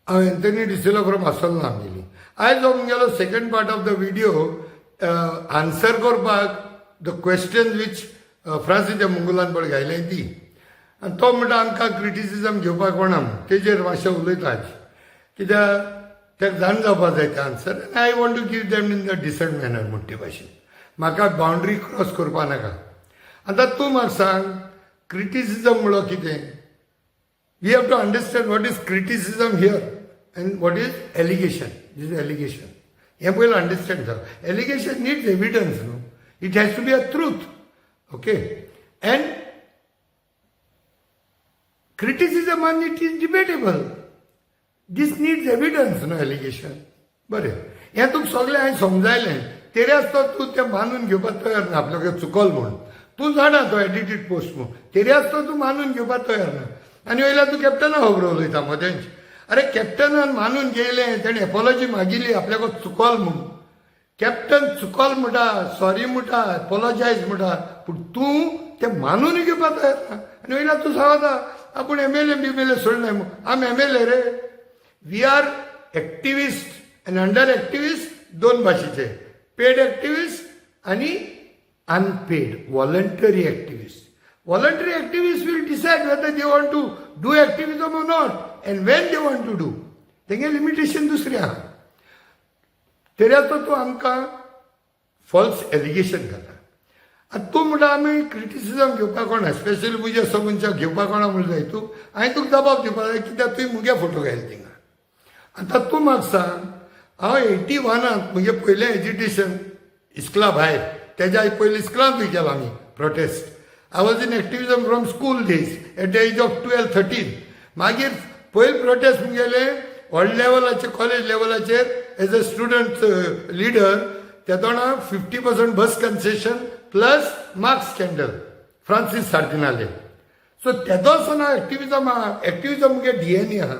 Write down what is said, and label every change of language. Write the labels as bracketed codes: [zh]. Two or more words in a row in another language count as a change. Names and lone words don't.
[kok] हांव एंथनी डिसिलो फ्रॉम आसोलना आमगेली आयज हो मुगेलो [en] second part of the video [kok] आन्सर करपाक [en] the question which [kok] फ्रांसीच्या मुंगुलान पळय घायलें ती आनी तो म्हणटा आमकां क्रिटिसिजम घेवपाक कोणा तेजेर मातशें उलयता आज कित्याक तेका जाण जावपाक जाय ते आन्सर आनी [en] I want to give them in the decent manner [kok] म्हणटे भाशेन म्हाका [en] boundary cross [kok] करपा नाका. आतां तूं म्हाका सांग क्रिटिसिजम म्हणल्यार कितें. [en] We have to understand what is criticism here and what is allegation. This is allegation. You will understand that. Allegation needs evidence, no? It has to be a truth. Okay? And criticism and it is debatable. This needs evidence, no allegation. [kok] बरें हें तुका सगळें हांवें समजायलें तेरे आसतो तूं तें मानून घेवपाक तयार ना आपल्याक चुकल म्हूण तूं जाणा तो [en] edited post [kok] म्हूण तेरे आसतो तूं मानून घेवपाक तयार ना आनी वयल्यार तूं कॅप्टना खबर उलयता मदेंच. अरे कॅप्टनान मानून घेयलें तेणें एपॉलॉजी मागिल्ली आपल्याक चुकल म्हूण कॅप्टन चुकल म्हणटा सॉरी म्हणटा एपॉलॉजायज म्हणटा पूण तूं तें मानून घेवपाक तयार ना आनी वयल्यार तूं सांगता आपूण एमएलए सोडलें म्हूण आमी एमएलए रे. [en] we are activist आनी under activist [kok] दोन भाशेचे [en] paid activist आनी unpaid voluntary activist. Voluntary activists will decide whether they want to do activism or not and when they want to do. [kok] तेंगे लिमिटेशन दुसरें आहा. तेऱ्याचो तूं आमकां [en] false allegation [kok] घाता. आतां तूं म्हणटा आमी क्रिटिसिजम घेवपाक कोणा स्पेशली म्हज्या असो मनशाक घेवपाक कोणा म्हणून जाय तूं हांवें तुका जबाब दिवपाक जाय कित्याक तुवें मुगे फोटो घायले थिंगा. आतां तूं म्हाका सांग हांव 81 म्हजें पयलें एज्युकेशन इस्कुला भायर तेज्या पयलीं इस्कुलांतूय केलां आमी प्रोटेस्ट. [en] I was in activism from school days at the age of 12-13. [kok] मागीर पयलीं प्रोटेस्ट मुगेले व्हड लेवलाचेर कॉलेज लेवलाचेर [en] as a student leader [kok] तेदोणा 50% [en] bus concession plus marks scandal [kok] फ्रांसीस सार्दिनाले. सो तेदो सो ना एक्टिविजम आहा एक्टिविजम मुगे DNA आहा.